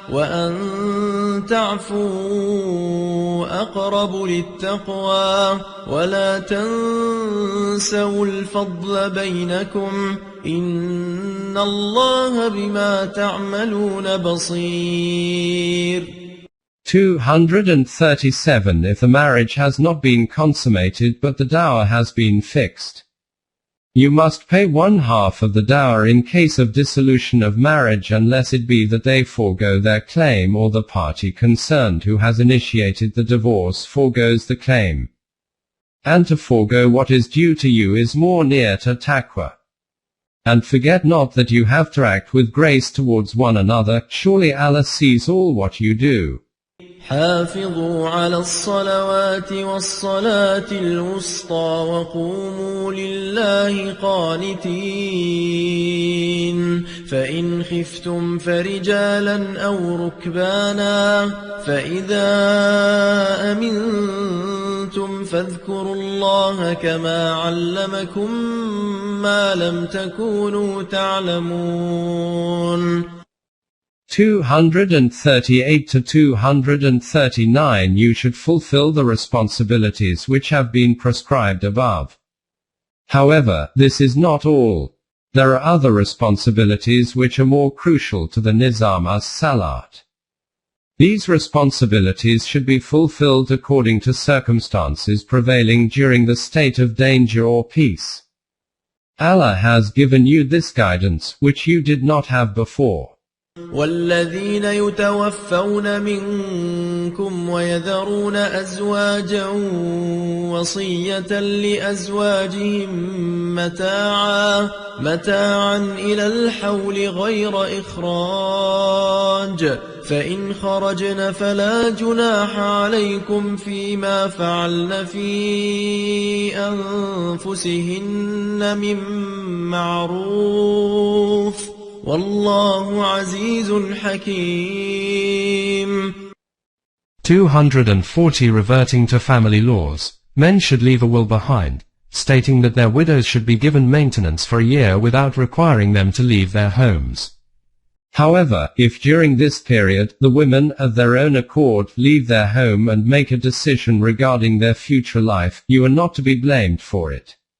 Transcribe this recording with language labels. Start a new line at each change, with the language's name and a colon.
Arabic: وأن تعفوا أقرب للتقوى ولا تنسوا الفضل بينكم إن الله بما تعملون بصير.
English: 237 If the marriage has not been consummated but the dower has been fixed, you must pay 1/2 of the dower in case of dissolution of marriage unless it be that they forego their claim or the party concerned who has initiated the divorce forgoes the claim. And to forego what is due to you is more near to taqwa. And forget not that you have to act with grace towards one another, surely Allah sees all what you do.
Arabic: حافظوا على الصلوات والصلاة الوسطى وقوموا لله قانتين فإن خفتم فرجالا أو ركبانا فإذا أمنتم فاذكروا الله كما علمكم ما لم تكونوا تعلمون.
English: 238 to 239 You should fulfill the responsibilities which have been prescribed above. However, this is not all. There are other responsibilities which are more crucial to the Nizam as-Salat. These responsibilities should be fulfilled according to circumstances prevailing during the state of danger or peace. Allah has given you this guidance, which you did not have before.
Arabic: والذين يتوفون منكم ويذرون أزواجا وصية لأزواجهم متاعا إلى الحول غير إخراج فإن خرجن فلا جناح عليكم فيما فعلن في أنفسهن من معروف والله عزيز حكيم.
English: 240 Reverting to family laws, men should leave a will behind, stating that their widows should be given maintenance for a year without requiring them to leave their homes. However, if during this period, the women, of their own accord, leave their home and make a decision regarding their future life, you are not to be blamed for it.